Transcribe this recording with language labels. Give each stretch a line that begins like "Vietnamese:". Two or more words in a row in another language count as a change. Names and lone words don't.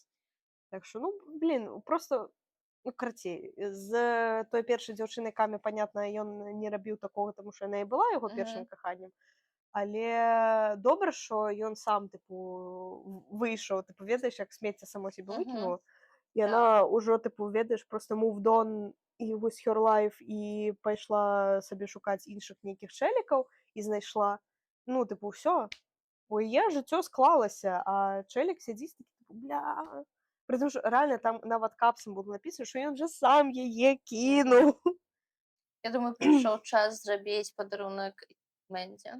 Belarusian: Так што, ну, блін, проста, ну, карацей, з той першай дзяўчынай Камі, понятна, ён не рабіў такога, таму што яна і была яго першым каханнем. Але добра, што ён сам, тыпу, выйшаў, тыпу, ведаеш, як смецце само сябе выкінула. Яна ўжо, тыпу, ведаеш, проста
English: moved on
Belarusian: і
English: with her life
Belarusian: і пайшла сабе шукаць іншых нейкіх чэлікаў і знайшла. Ну, тыпу, ўсё. У яе жыццё склалася, а чэлік сядзіць такі, тыпу, бля. Прытым, што рэальна там нават капсам было напісана, што ён жа сам яе кінуў. Я думаю, прыйшоў час зрабіць падарунак Мэндзі.